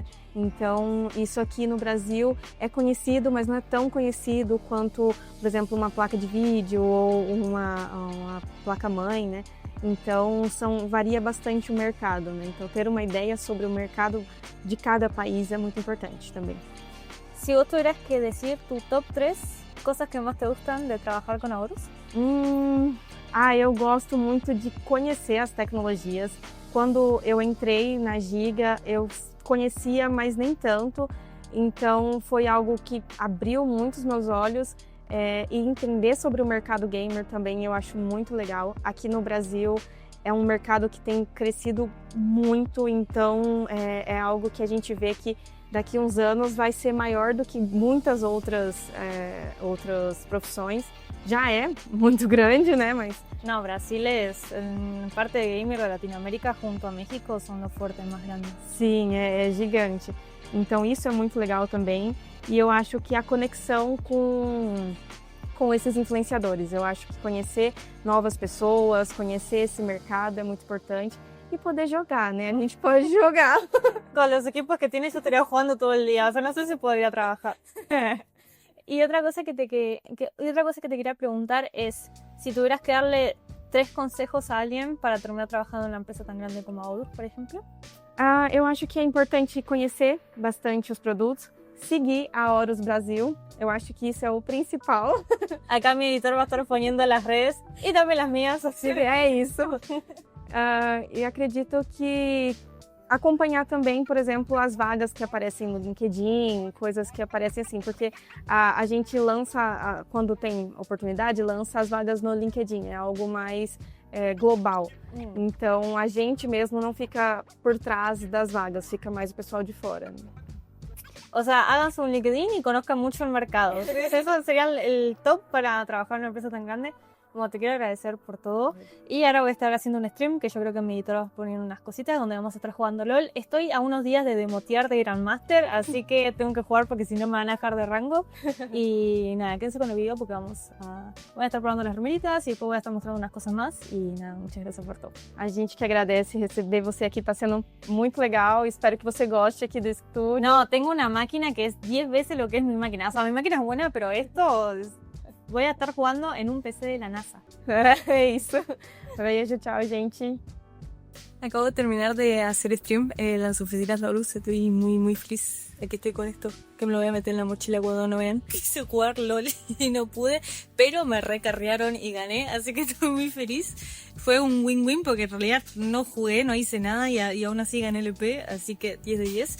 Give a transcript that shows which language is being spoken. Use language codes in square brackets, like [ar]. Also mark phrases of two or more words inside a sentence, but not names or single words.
[pt] Então, isso aqui no Brasil é conhecido, mas não é tão conhecido quanto, por exemplo, uma placa de vídeo ou uma placa-mãe, né? Então, varia bastante o mercado, né? Então, ter uma ideia sobre o mercado de cada país é muito importante também. [es] Si vos tuvieras que decir tu top 3 cosas que más te gustan de trabajar con Horus. [pt] Eu gosto muito de conhecer as tecnologias. Quando eu entrei na Giga, eu conhecia, mas nem tanto. Então, foi algo que abriu muito os meus olhos. E entender sobre o mercado gamer também eu acho muito legal. Aqui no Brasil é um mercado que tem crescido muito, então é algo que a gente vê que daqui a uns anos vai ser maior do que muitas outras profissões. Já é muito grande, né? Mas... [es] No, Brasil es, en parte de gamer de Latinoamérica, junto a México, son los fuertes más grandes. [pt] Sim, é gigante. Então isso é muito legal também. E eu acho que a conexão com esses influenciadores. Eu acho que conhecer novas pessoas, conhecer esse mercado é muito importante. [es] Y poder jugar, ¿no? [pt] A gente pode jogar. [es] Con los equipos que tienes yo estaría jugando todo el día, o sea, no sé si podría trabajar. Y otra cosa que te quería preguntar es, si tuvieras que darle 3 consejos a alguien para terminar trabajando en una empresa tan grande como Horus, por ejemplo. [pt] Eu acho que é importante conhecer bastante os produtos, seguir a Horus Brasil, eu acho que isso é o principal. [es] Acá mi editor va a estar poniendo las redes y también las mías, así que [pt] é isso. E acredito que acompanhar também, por exemplo, as vagas que aparecem no LinkedIn, coisas que aparecem assim, porque a gente lança, quando tem oportunidade, lança as vagas no LinkedIn, é algo mais global. Então, a gente mesmo não fica por trás das vagas, fica mais o pessoal de fora. [es] O sea, háganse un LinkedIn y conozcan mucho el mercado. Eso sería el top para trabajar en una empresa tan grande. Como te quiero agradecer por todo. Y ahora voy a estar haciendo un stream que yo creo que mi editor va a poner unas cositas donde vamos a estar jugando LOL. Estoy a unos días de demotear de Grandmaster, así que tengo que jugar porque si no me van a dejar de rango. Y nada, quédense con el video porque voy a estar probando las remeritas y después voy a estar mostrando unas cosas más. Y nada, muchas gracias por todo. [pt] A gente que agradece receber você aqui, tá sendo muito legal. Espero que você goste aqui do estúdio. [es] No, tengo una máquina que es 10 veces lo que es mi máquina. O sea, mi máquina es buena, pero esto... Voy a estar jugando en un PC de la NASA. [pt] É isso. Beijo, tchau, gente. [es] Acabo de terminar de hacer stream en las oficinas de Horus. Estoy muy feliz de que estoy con esto. Que me lo voy a meter en la mochila cuando no vean. Quise jugar LOL y no pude, pero me recarrearon y gané, así que estoy muy feliz. Fue un win-win porque en realidad no jugué, no hice nada y aún así gané el EP, así que 10 de 10.